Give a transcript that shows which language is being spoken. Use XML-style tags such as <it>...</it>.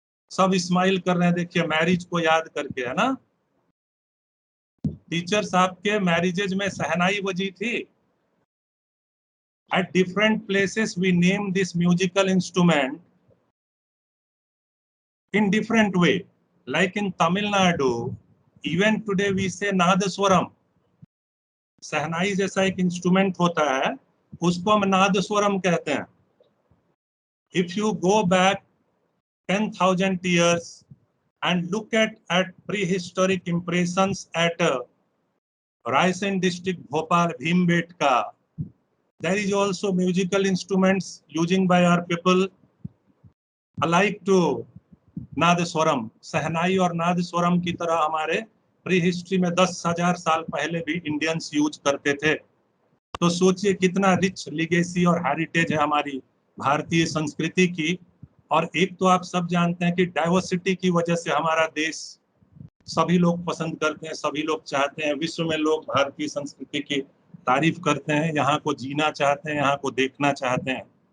<hi>सब स्माइल कर रहे हैं, देखिए मैरिज को याद करके, है ना? टीचर्स आपके मैरिजेज में शहनाई बजी थी।</hi> <en>At different places we name this musical instrument in different way. Like in Tamil Nadu, even today we say nadaswaram.</en> <hi>शहनाई जैसा एक इंस्ट्रूमेंट होता है, उसको हम नादस्वरम कहते हैं।</hi> <en>If you go back 10,000 years and look at prehistoric impressions at Raisen district, Bhopal, Bhimbetka, there is also musical instruments using by our people. I like to</en> <hi>nadaswaram, शहनाई और नादस्वरम की तरह हमारे प्री हिस्ट्री में 10,000 साल पहले भी इंडियंस यूज करते थे। तो सोचिए कितना रिच लिगेसी और हेरिटेज है हमारी भारतीय संस्कृति की। और एक तो आप सब जानते हैं कि डाइवर्सिटी की वजह से हमारा देश सभी लोग पसंद करते हैं, सभी लोग चाहते हैं, विश्व में लोग भारतीय संस्कृति की तारीफ करते हैं, यहाँ को जीना चाहते हैं, यहाँ को देखना चाहते हैं।</hi>